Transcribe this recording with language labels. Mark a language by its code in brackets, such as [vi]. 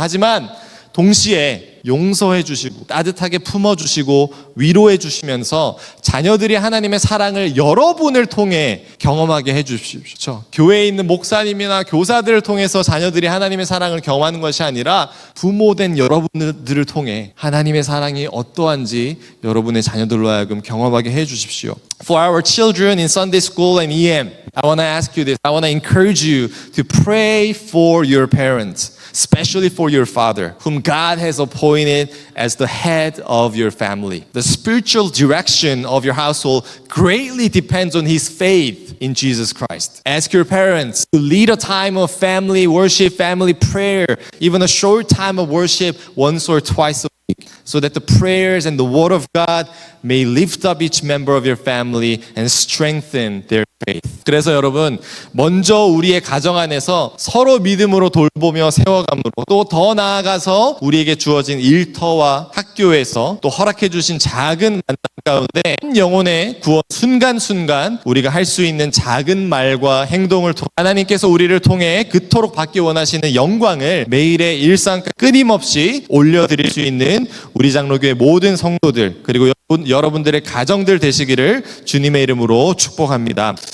[ko] 하지만 동시에 용서해 주시고 따뜻하게 품어 주시고 위로해 주시면서 자녀들이 하나님의 사랑을 여러분을 통해 경험하게 해 주십시오. 교회에 있는 목사님이나 교사들을 통해서 자녀들이 하나님의 사랑을 경험하는 것이 아니라 부모된 여러분들을 통해 하나님의 사랑이 어떠한지 여러분의 자녀들로 하여금 경험하게 해 주십시오. [en] For our children in Sunday school and EM, I want to ask you this. I want to encourage you to pray for your parents, especially for your father, whom God has appointed as the head of your family. The spiritual direction of your household greatly depends on his faith in Jesus Christ. Ask your parents to lead a time of family worship, family prayer, even a short time of worship once or twice a week, so that the prayers and the word of God may lift up each member of your family and strengthen their faith. [ko] 그래서 여러분, 먼저 우리의 가정 안에서 서로 믿음으로 돌보며 세워감으로 또 더 나아가서 우리에게 주어진 일터와 학교에서 또 허락해 주신 작은 만남 가운데 한 영혼의 구원 순간순간 우리가 할 수 있는 작은 말과 행동을 통해 하나님께서 우리를 통해 그토록 받기 원하시는 영광을 매일의 일상 끊임없이 올려드릴 수 있는 우리 장로교회 모든 성도들 그리고 여러분들의 가정들 되시기를 주님의 이름으로 축복합니다.